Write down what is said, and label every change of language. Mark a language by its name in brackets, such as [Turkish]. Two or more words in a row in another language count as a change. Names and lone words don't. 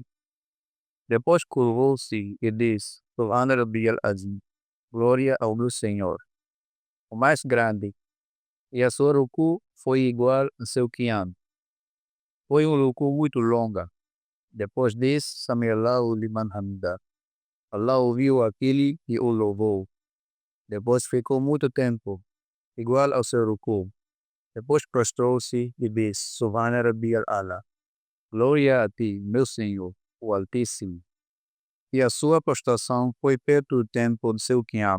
[Portuguese] Depois curvou-se e disse: [Arabic] سبحان ربي العظيم, [Portuguese] glória ao meu Senhor, o mais grande. E a sua ruku foi igual a seu qiyam. Foi um ruku muito longa. Depois disso, [Arabic] سمع الله لمن حمده. [Portuguese] Allah ouviu aquele que o louvou. Depois ficou muito tempo, igual ao seu ruku. Depois prostrou-se e disse: [Arabic] سبحان ربي الأعلى, [Portuguese] glória a ti, meu Senhor, o Altíssimo. E a sua prostração foi perto do tempo do seu qiyam.